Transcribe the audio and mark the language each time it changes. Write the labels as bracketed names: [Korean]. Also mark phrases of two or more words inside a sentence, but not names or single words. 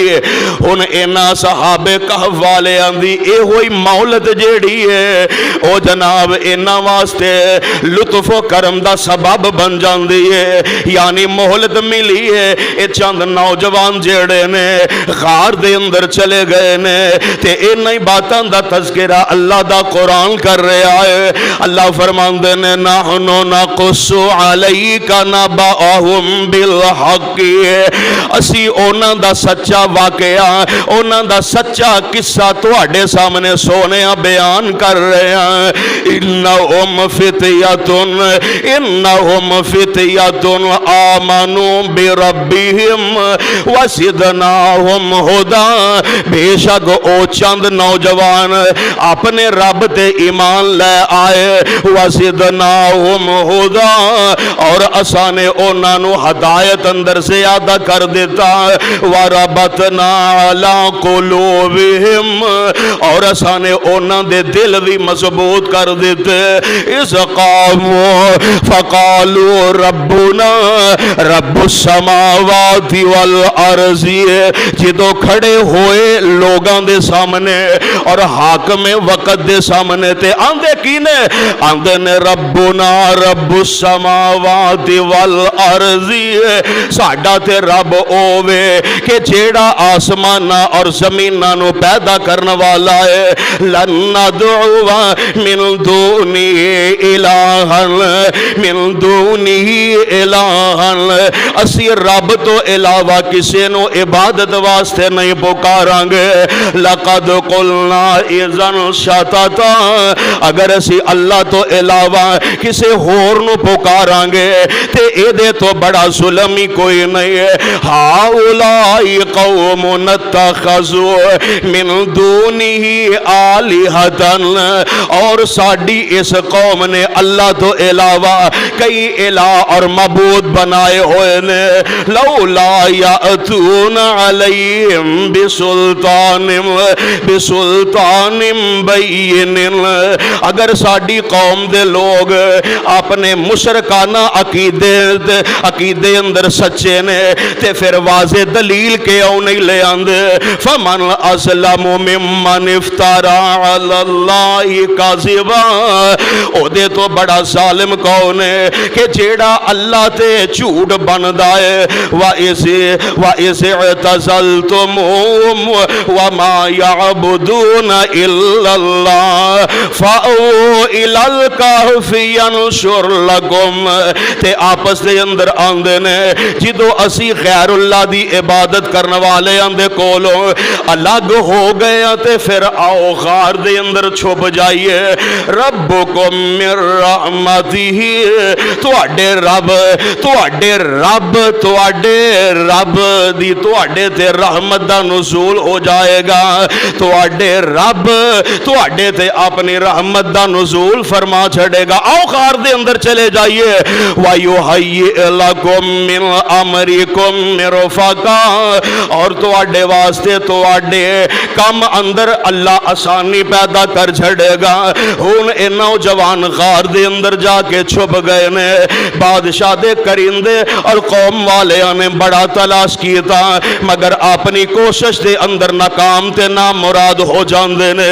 [Punjabi] ہن انہاں صحابے کہف والیاں دی ایہو ہی مہلت جیڑی ہے او جناب انہاں واسطے لطف و کرم دا سبب بن جاندی ہے. یعنی مہلت ملی ہے. یہ چند نوجوان جیڑے نے غار دے اندر چلے گئے نے، تے انہاں ہی باتاں دا تذکرہ اللہ دا قرآن کر رہا ہے. اللہ فرماندے نے, [Arabic] نحن نقص عليك نبأهم بالحق, [Punjabi] اسی انہاں دا سچا واقعہ، انہاں دا سچا قصہ تہاڈے سامنے سوہنے بیان کر رہے ہیں. [Arabic] إنهم فتية آمنوا بربهم وزدناهم هدى, [Punjabi] بیشک او چند نوجوان اپنے رب تے ایمان لے آئے, [Arabic] وزدناهم هدى, [Punjabi] اور اسا نے انہاں نوں ہدایت اندر سے ادا کر دیتا. [Arabic] وربطنا على قلوبهم, [Punjabi] اور اسا نے انہاں دے دل بھی مضبوط کر دتے. [Arabic] إذ قاموا فقالوا ربنا رب السماوات والأرض, [Punjabi] جدوں کھڑے ہوئے لوگوں دے سامنے اور حاکمے وقت دے سامنے، تے آندے کی نے، آندے نے [Arabic] ربنا رب السماوات والأرض, [Punjabi] ساڈا تے رب اووے کہ جیڑا آسماناں اور زمیناں نوں پیدا کرنے والا ہے. [Arabic] لن ندعو من دونه إلها، من دونه إلها, [Punjabi] اسی رب توں علاوہ کسی نوں عبادت واسطے نہیں پکاراں گے. [Arabic] لقد قلنا إذا شططا, [Punjabi] اگر اسی اللہ توں علاوہ کسی ہور نوں پکاراں گے تے ایہدے توں بڑا ظلم ہی کوئی نہیں ہے. [Arabic] هؤلاء قوم اتخذوا من دونه آلهة, [Punjabi] اور ساڈی اس قوم نے اللہ توں علاوہ کئی الہ اور معبود بنائے ہوئے نے [Arabic] لولا یاتون علیہم بسلطان بین، [Punjabi] اگر ساڈی قوم دے لوگ اپنے مشرکانہ عقیدے اندر سچے نے تے پھر واضح دلیل کیوں نہیں لے آندے؟ [Arabic] فمن اسلم ممن افترى علی اللہ کاذبا، [Punjabi] او دے تو بڑا ظالم کون ہے کہ جیڑا اللہ تے جھوٹ بندا ہے۔ [Arabic] وَإِذِ اعْتَزَلْتُمُوهُمْ وَمَا يَعْبُدُونَ إِلَّا اللَّهَ فَأْوُوا إِلَى الْكَهْفِ يَنشُرْ لَكُمْ، [Punjabi] تے آپس دے اندر آندے نے جدو اسی غیر اللہ دی عبادت کرنے والے آندے کولوں الگ ہو گئے تے پھر آؤ غار دے اندر چھپ جائیے۔ [Arabic] ربکم من رحمتہ، [Punjabi] تواڈے رب دی تواڈے تے رحمت دا نزول ہو جائے گا، تواڈے رب تواڈے تے اپنی رحمت دا نزول فرما چھڑے گا۔ آؤ غار دے اندر چلے جائیے۔ [Arabic] وَيُحَيِّئْ لَكُم مِّنْ أَمْرِكُم مِّرْفَقًا، [Punjabi] اور تواڈے واسطے تواڈے کم اندر اللہ آسانی پیدا کر چھڑے گا۔ ہن اے نوجوان غار دے اندر جا کے چھپ گئے نے، بادشاہ دے کرندے اور قوم والے نے بڑا تلاش کیتا مگر اپنی کوشش دے اندر ناکام تے نامراد ہو جاندے نے۔